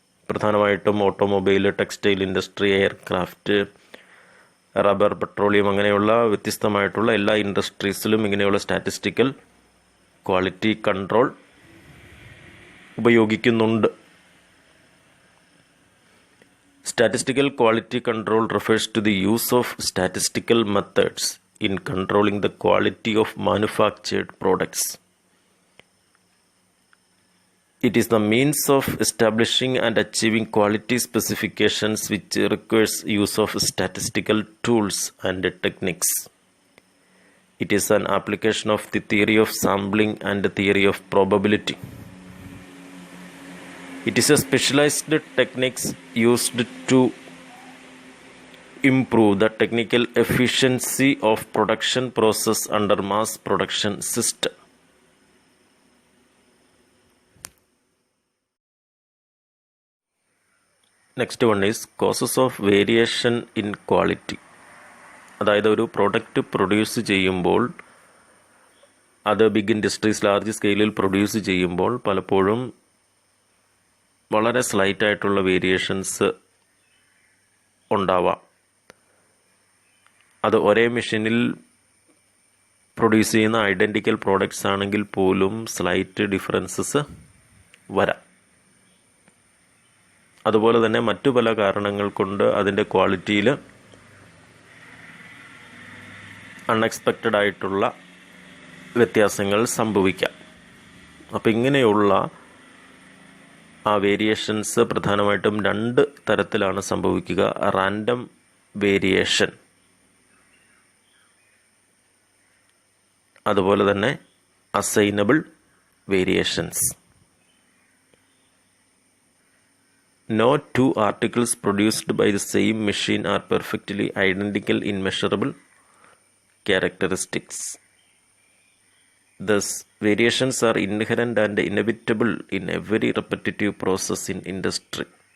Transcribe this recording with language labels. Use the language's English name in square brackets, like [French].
[Malayalam] പ്രധാനമായിട്ടും automobile, textile industry, aircraft, rubber, petroleum അങ്ങനെയുള്ള വ്യത്യസ്തമായിട്ടുള്ള എല്ലാ ഇൻഡസ്ട്രീസിലും ഇങ്ങനെയുള്ള സ്റ്റാറ്റിസ്റ്റിക്കൽ ക്വാളിറ്റി കൺട്രോൾ ഉപയോഗിക്കുന്നുണ്ട്. [English] Statistical quality control refers to the use of statistical methods in controlling the quality of manufactured products. It is the means of establishing and achieving quality specifications which requires use of statistical tools and techniques. It is an application of the theory of sampling and the theory of probability. It is a specialized techniques used to improve the technical efficiency of production process under mass production system. Next one is causes of variation in quality. [Malayalam] അതായത് ഒരു product produce ചെയ്യുമ്പോൾ, അത് big industries large സ്കെയിലിൽ produce ചെയ്യുമ്പോൾ പലപ്പോഴും വളരെ slight ആയിട്ടുള്ള variations ഉണ്ടാവാം. അത് ഒരേ മെഷീനിൽ പ്രൊഡ്യൂസ് ചെയ്യുന്ന ഐഡൻറ്റിക്കൽ പ്രോഡക്റ്റ്സ് ആണെങ്കിൽ പോലും സ്ലൈറ്റ് ഡിഫറൻസസ് വരാം. അതുപോലെ തന്നെ മറ്റു പല കാരണങ്ങൾ കൊണ്ട് അതിൻ്റെ ക്വാളിറ്റിയിൽ അൺഎക്സ്പെക്റ്റഡ് ആയിട്ടുള്ള വ്യത്യാസങ്ങൾ സംഭവിക്കാം. അപ്പം ഇങ്ങനെയുള്ള ആ വേരിയേഷൻസ് പ്രധാനമായിട്ടും രണ്ട് തരത്തിലാണ് സംഭവിക്കുക. റാൻഡം വേരിയേഷൻ, അതുപോലെ തന്നെ assignable variations. [English] No two articles produced by the same machine are perfectly identical in measurable characteristics. Thus, variations are inherent and inevitable in every repetitive process in industry.